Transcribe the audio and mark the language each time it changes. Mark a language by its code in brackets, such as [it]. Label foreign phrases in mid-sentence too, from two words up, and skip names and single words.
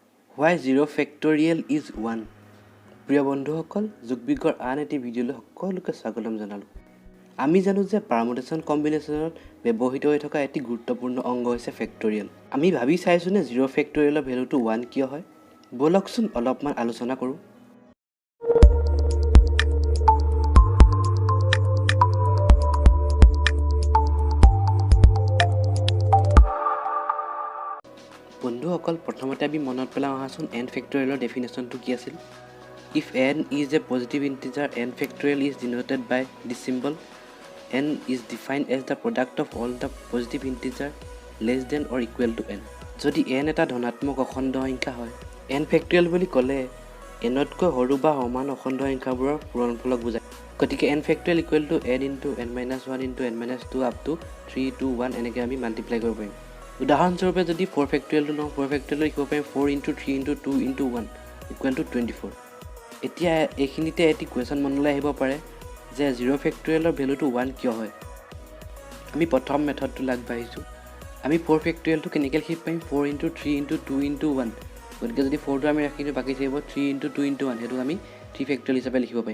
[en] Why 0 factorial is 1? [as] প্ৰিয় বন্ধুসকল, যোগবিজ্ঞৰ আন এটি ভিডিঅ'লৈ সকলোকে স্বাগতম জনালোঁ। আমি জানো যে [en] permutation combination [as] ব্যৱহৃত হৈ থকা এটি গুৰুত্বপূৰ্ণ অংগ হৈছে ফেক্টৰিয়েল। আমি ভাবি চাইছোঁ নে 0 ফেক্টৰিয়েলৰ ভেলুটো 1 কিয় হয়? ব'লকচোন অলপমান আলোচনা কৰোঁ। বন্ধুসকল, প্ৰথমতে আমি মনত পেলাওঁ আহাচোন n ফেক্টৰিয়েলৰ ডেফিনেশ্যনটো কি আছিল। [en] If n is a positive integer, n factorial is denoted by this symbol. N is defined as the product of all the positive integer less than or equal to n. [as] যদি n এটা ধনাত্মক অখণ্ড সংখ্যা হয়, [en] n factorial [as] বুলি ক'লে nতকৈ সৰু বা সমান অখণ্ড সংখ্যাবোৰৰ পূৰণফলক বুজায়। [en] গতিকে n factorial equal to n into n minus 1 into n minus 2 up to 3 2 1 [as] এনেকৈ আমি মাল্টিপ্লাই কৰিব পাৰিম। উদাহৰণস্বৰূপে যদি 4 factorialটো লওঁ, 4 factorial লিখিব পাৰিম [en] 4 into 3 into 2 into 1 equal to 24। [as] এতিয়া এইখিনিতে এটি কুৱেশ্যন মনলৈ আহিব পাৰে যে 0 ফেক্টৰিয়েলৰ ভেলুটো 1 কিয় হয়। আমি প্ৰথম মেথডটো আগবাঢ়িছোঁ। আমি 4 ফেক্টৰিয়েলটো কেনেকৈ লিখিব পাৰিম [en] 4 into 3 into 2 into 1। [as] গতিকে যদি 4টো আমি ৰাখিছোঁ, বাকী থাকিব [en] 3 into 2 into 1, [as] সেইটো আমি 3 ফেক্টৰিয়েল হিচাপে লিখিব পাৰিম।